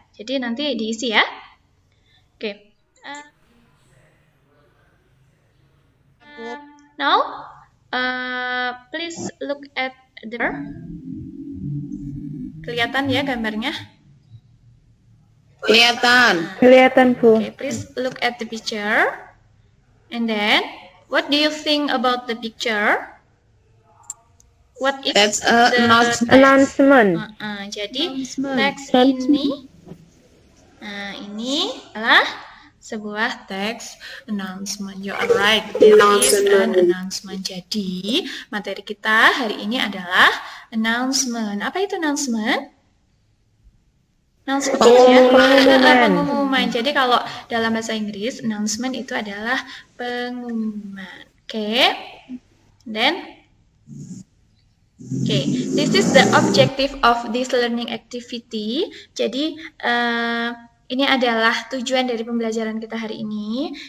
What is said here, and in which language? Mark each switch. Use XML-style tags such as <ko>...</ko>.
<id>Jadi nanti diisi ya. Oke.</id> <en>Now, please look at the.</en> <id>Kelihatan ya gambarnya? Kelihatan, Bu.</id> <en>Okay, please look at the picture. And then, what do you think about the picture? What is That's the announcement.</en> <id>Jadi teks ini, ini adalah sebuah teks announcement.</id> <en>You are right. There is an announcement.</en> <id>Jadi materi kita hari ini adalah announcement. Apa itu announcement? Announcement ya, pengumuman. Jadi kalau dalam bahasa Inggris announcement itu adalah pengumuman. Oke.</id> <en>Then this is the objective of this learning activity.</en> <id>Jadi ini adalah tujuan dari pembelajaran kita hari ini.</id>